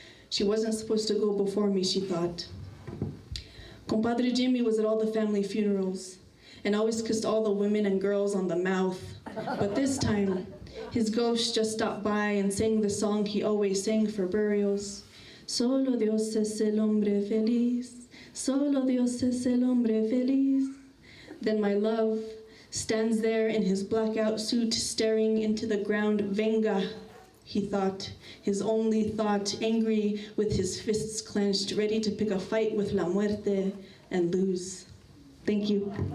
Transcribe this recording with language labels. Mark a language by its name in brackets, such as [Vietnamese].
[English] She wasn't supposed to go before me, she thought. Compadre Jimmy was at all the family funerals and always kissed all the women and girls on the mouth. But this time, his ghost just stopped by and sang the song he always sang for burials. [Spanish] Solo Dios es el hombre feliz, solo Dios es el hombre feliz. [English] Then my love stands there in his blackout suit, staring into the ground. Venga, he thought, his only thought, angry with his fists clenched, ready to pick a fight with La Muerte and lose. Thank you.